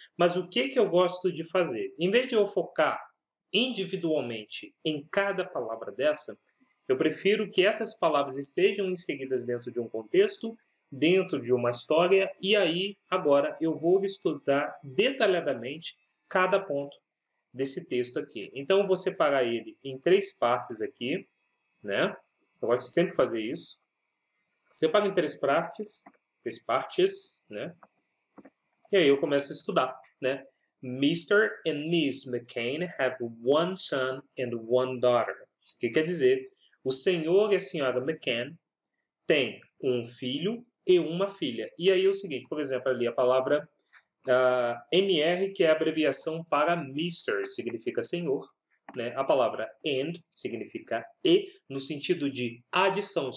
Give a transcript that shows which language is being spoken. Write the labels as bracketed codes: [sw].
[pt] Mas o que eu gosto de fazer? Em vez de eu focar individualmente em cada palavra dessa, eu prefiro que essas palavras estejam inseridas dentro de um contexto, dentro de uma história, e aí agora eu vou estudar detalhadamente cada ponto desse texto aqui. Então eu vou separar ele em 3 partes aqui, né? Eu gosto de sempre fazer isso. Separo em 3 partes, né? E aí eu começo a estudar, né? [en] Mr. and Miss McCain have one son and one daughter. [pt] Isso aqui quer dizer, o senhor e a senhora McCain têm um filho e uma filha. E aí é o seguinte, por exemplo, ali a palavra MR, que é a abreviação para Mr., significa senhor. Né? A palavra and significa e, no sentido de adição.